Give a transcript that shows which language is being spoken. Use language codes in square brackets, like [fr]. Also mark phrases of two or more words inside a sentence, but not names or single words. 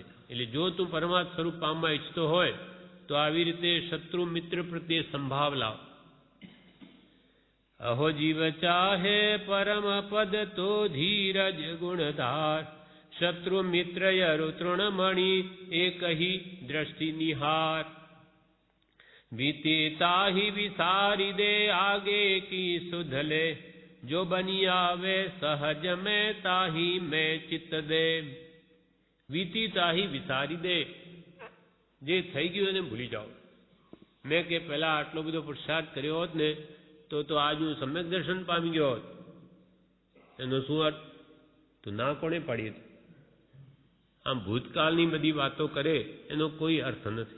[gu] એટલે જો તું પરમાત્મા સ્વરૂપ પામવા ઈચ્છતો હોય તો આવી રીતે શત્રુ મિત્ર પ્રત્યે સંભાવ લાવ. અહો જીવ ચાહે પરમ પદ તો ધીરજ ગુણધાર શત્રુ મિત્ર યરુ તૃણમણી એક હિ દ્રષ્ટિ નિહાર. [hi] बीती ताही विसारी दे आगे की सुध ले जो बनी आवे सहज में ताही में चित्त दे. बीती ताही विसारी दे [gu] જે થઈ ગયું એને ભૂલી જાઓ. મેં કે પહેલા આટલો બધો પુરુષાર્થ કર્યો હોત ને તો આજ હું સમ્યક દર્શન પામી ગયો હોત. એનો શું અર્થ? તો ના કોણે પાડી હતી? આમ ભૂતકાળની બધી વાતો કરે એનો કોઈ અર્થ નથી.